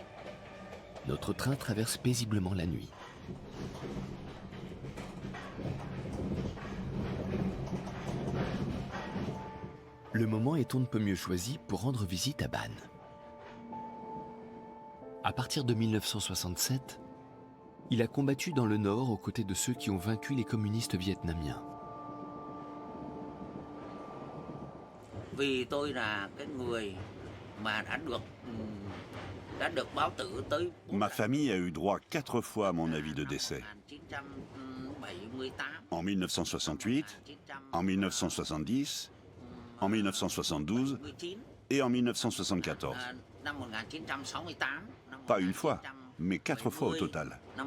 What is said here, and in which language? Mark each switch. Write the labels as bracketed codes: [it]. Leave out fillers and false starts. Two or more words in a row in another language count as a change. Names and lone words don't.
[fr] Notre train traverse paisiblement la nuit. Le moment est on ne peut mieux choisi pour rendre visite à Ban. À partir de 1967, il a combattu dans le Nord aux côtés de ceux qui ont vaincu les communistes vietnamiens. [vi] Vì tôi là cái người mà đã được báo tử tới. [fr] Ma famille a eu droit 4 fois à mon avis de décès. En 1968, en 1970, en 1972 et en 1974. Pas une fois, mais 4 fois au total.